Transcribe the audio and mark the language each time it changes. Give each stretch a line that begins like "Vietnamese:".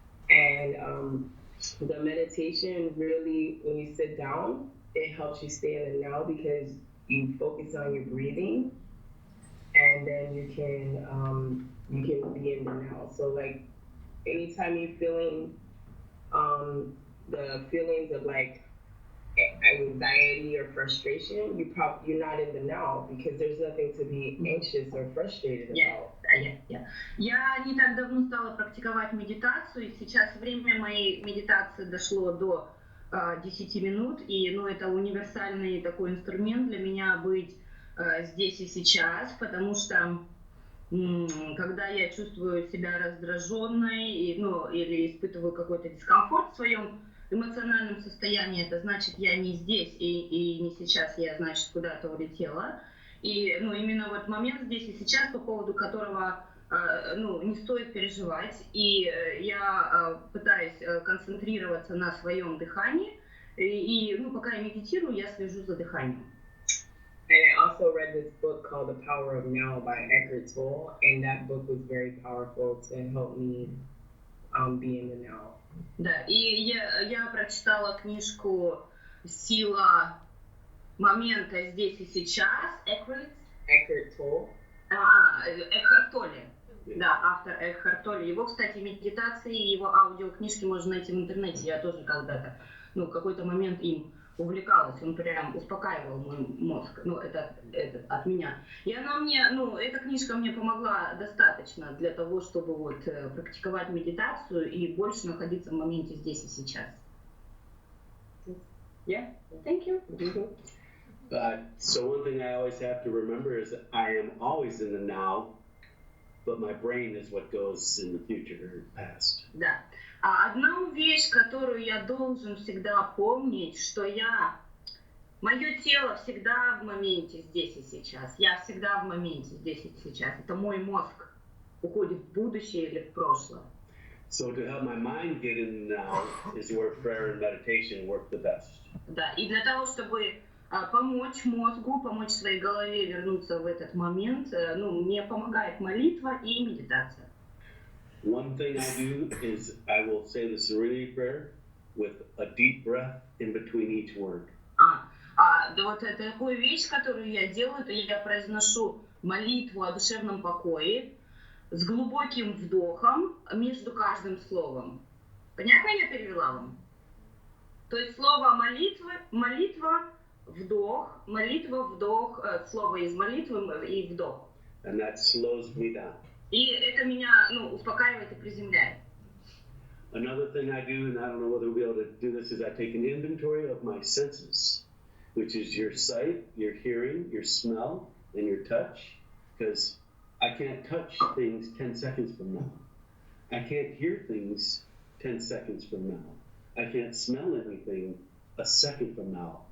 English: And the meditation really, when you sit down, it helps you stay in the now because you focus on your breathing, and then you can be in the now. So like anytime you're feeling the feelings of like anxiety or frustration, you're not in the now because there's nothing to be anxious or frustrated about.
Russian: Я не так давно стала практиковать медитацию, и сейчас время моей медитации дошло до 10 минут, и ну, это универсальный такой инструмент для меня быть здесь и сейчас, потому что когда я чувствую себя раздраженной, ну, или испытываю какой-то дискомфорт в своем эмоциональном состоянии, это значит, я не здесь и не сейчас, я, значит, куда-то улетела. И ну, именно вот момент здесь и сейчас, по поводу которого ну, не стоит переживать. И я пытаюсь концентрироваться на своем дыхании. И ну, пока я медитирую, я слежу за дыханием.
English: And I also read this book called The Power of Now by Eckhart Tolle, and that book was very powerful to help me be in the now.
Russian: Да, и я прочитала книжку «Сила момента здесь и сейчас».
English: Eckhart Tolle.
Russian: Экхарт Толле. Да, автор Экхарт Толле. Его, кстати, медитации, его аудиокнижки можно найти в интернете. Я тоже когда-то, ну, в какой-то момент им увлекалась, он прям успокаивал мой мозг, ну, это от меня. И она мне, ну, эта книжка мне помогла достаточно для того, чтобы вот практиковать медитацию и больше находиться в моменте здесь и сейчас.
English: Yeah, thank you. So one thing I always have to remember is that I am always in the now, but my brain is what goes in the future or past.
Russian: Да. Одна вещь, которую я должен всегда помнить, что мое тело всегда в моменте здесь и сейчас. Я всегда в моменте здесь и сейчас. Это мой мозг уходит в будущее или в прошлое.
English: So to help my mind get in the now is where prayer and meditation work the best.
Russian: Да, и для того, чтобы помочь мозгу, помочь своей голове вернуться в этот момент, ну, мне помогает молитва и медитация.
English: One thing I do is I will say the Serenity Prayer with a deep breath in between each word.
Russian: Да вот это такую вещь, которую я делаю, это я произношу молитву о душевном покое с глубоким вдохом между каждым словом. Понятно я перевела вам? То есть слово молитва, вдох, слово из молитвы и вдох.
English: And that slows me down.
Russian: И это меня, ну, успокаивает и приземляет.
English: Another thing I do, and I don't know whether we'll be able to do this, is I take an inventory of my senses, which is your sight, your hearing, your smell, and your touch, because I can't touch things 10 seconds from now. I can't hear things 10 seconds from now. I can't smell anything a second from now.